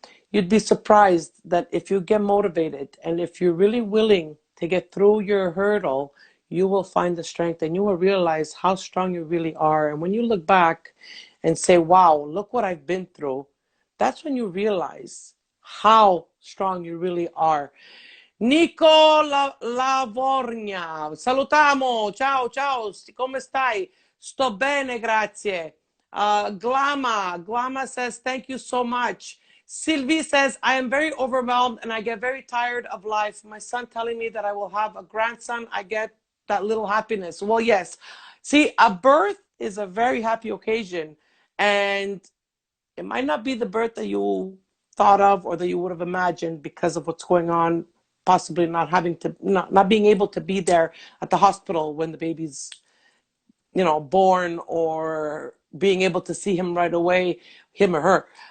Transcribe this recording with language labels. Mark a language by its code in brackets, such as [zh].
[en] You'd be surprised that if you get motivated and if you're really willing to get through your hurdle, you will find the strength and you will realize how strong you really are. And when you look back and say, wow, look what I've been through, that's when you realize how strong you really are. [it] Nico Lavorgna, salutamo, ciao, ciao, come stai? Sto bene, grazie. [en] Glama says, thank you so much. Sylvie says, I am very overwhelmed and I get very tired of life. My son telling me that I will have a grandson, I get that little happiness. Well, yes. See, a birth is a very happy occasion, and it might not be the birth that you thought of or that you would have imagined because of what's going on, possibly not being able to be there at the hospital when the baby's born, or being able to see him right away, him or her.